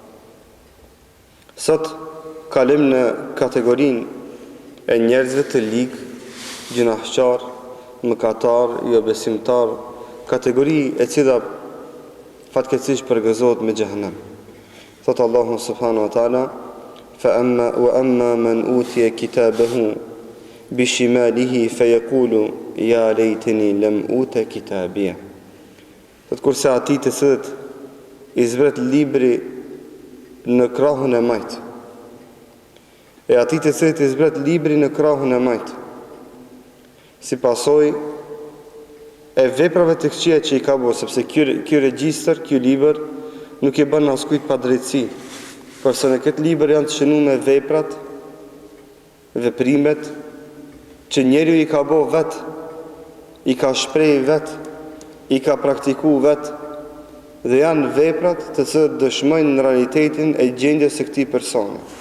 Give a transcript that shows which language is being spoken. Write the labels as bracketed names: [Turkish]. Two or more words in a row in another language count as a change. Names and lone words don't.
[Albanian] Sot kalim në kategorinë e njerëzve të ligë, gjunahçar, mëkatar, jo besimtar, kategori e cila fatkeqësisht përgëzohet me xhehenem. Thot Allahu [Arabic] سبحانه وتعالى: "أما من أوتي كتابه بشماله فيقول يا ليتني لم أوت كتابيه." [Albanian] Kurse ati të cilët i zbret libri në krahun e majt, e ati të cilët i zbret libri në krahun e majt, si pasoj e veprave të këqija që i ka bo, sepse kjo regjistër, kjo libër nuk i bën askujt pa drejtësi, përse në këtë libër janë të shënuar me veprat, veprimet që njeriu i ka bo vet, i ka shpreh vet, i ka praktiku vet, dhe janë veprat të cilët dëshmojnë në realitetin e gjendjes së këtij personi.